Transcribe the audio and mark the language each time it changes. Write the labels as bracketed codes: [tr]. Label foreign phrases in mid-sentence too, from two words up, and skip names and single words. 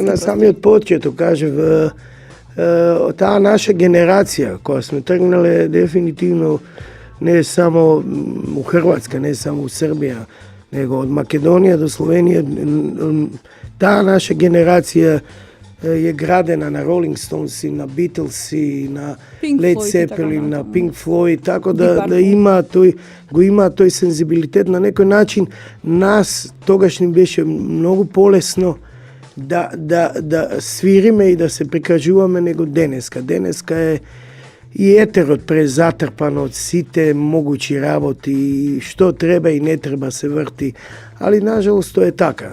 [mk] на самиот почеток, кажев, таа наша генерација која сме тргнале дефинитивно не само у Хрватска, не само у Србија, него од Македонија до Словенија, таа наша генерација je gradena na Rolling Stonesi, na Beatlesi, na Led Zeppelin, na Pink Floyd, tako da ima тој сензибилитет на некој начин. Нас тогаш ни беше многу полесно да свириме и да се прикажуваме него денеска. Денеска е и етерот презатрпан од сите могучи работи, што треба и не треба се врти, али нажалост тоа е така.